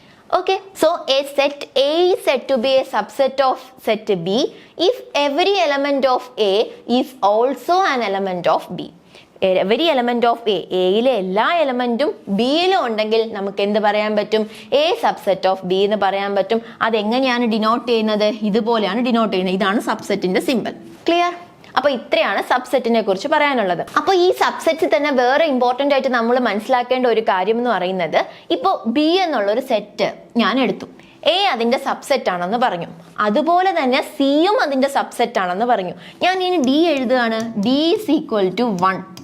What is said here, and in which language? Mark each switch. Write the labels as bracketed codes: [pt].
[en] Okay, so a set A is said to be a subset of set B if every element of A is also an element of B. Every element of A, [ml] Aയിലെ എല്ലാ എലമെന്റും ബിയിലും ഉണ്ടെങ്കിൽ നമുക്ക് എന്ത് പറയാൻ പറ്റും? [en] A subset of B [ml] എന്ന് പറയാൻ പറ്റും. അതെങ്ങനെയാണ് ഡിനോട്ട് ചെയ്യുന്നത്? ഇതുപോലെയാണ് ഡിനോട്ട് ചെയ്യുന്നത്. ഇതാണ് സബ്സെറ്റിന്റെ സിമ്പിൾ. ക്ലിയർ? അപ്പൊ ഇത്രയാണ് സബ്സെറ്റിനെ കുറിച്ച് പറയാനുള്ളത്. അപ്പൊ ഈ സബ്സെറ്റിൽ തന്നെ വേറെ ഇമ്പോർട്ടന്റ് ആയിട്ട് നമ്മൾ മനസ്സിലാക്കേണ്ട ഒരു കാര്യം എന്ന് പറയുന്നത്, ഇപ്പോൾ ബി എന്നുള്ള ഒരു സെറ്റ് ഞാൻ എടുത്തു, എ അതിന്റെ സബ്സെറ്റ് ആണെന്ന് പറഞ്ഞു, അതുപോലെ തന്നെ സിയും അതിന്റെ സബ്സെറ്റ് ആണെന്ന് പറഞ്ഞു. ഞാൻ ഇനി ഡി എഴുതുകയാണ്. [en] D is equal to 1.